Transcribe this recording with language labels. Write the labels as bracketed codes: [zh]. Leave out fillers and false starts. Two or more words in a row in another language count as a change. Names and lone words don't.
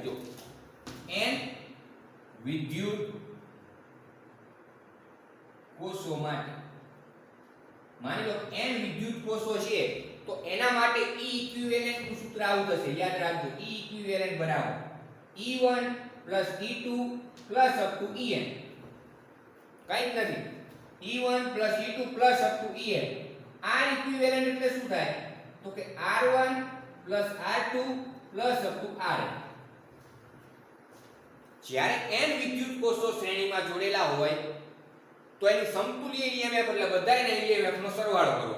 [gu] જો n વિદ્યુત કોષો માટે, માની લો n વિદ્યુત કોષો છે તો એના માટે E ઇક્વિવેલેન્ટ નું સૂત્ર આવું થશે, યાદ રાખજો. E ઇક્વિવેલેન્ટ બરાબર E1 E2 [en] up to [gu] En. કઈ જ નથી. E1 E2 [en] up to [gu] En. R ઇક્વિવેલેન્ટ એટલે શું થાય? તો કે R1 R2 [en] up to [gu] Rn. જ્યારે n વિદ્યુત કોષો શ્રેણીમાં જોડેલા હોય તો એની સમતુલ્ય EMF એટલે બધાયના EMF નો સરવાળો કરવાનો.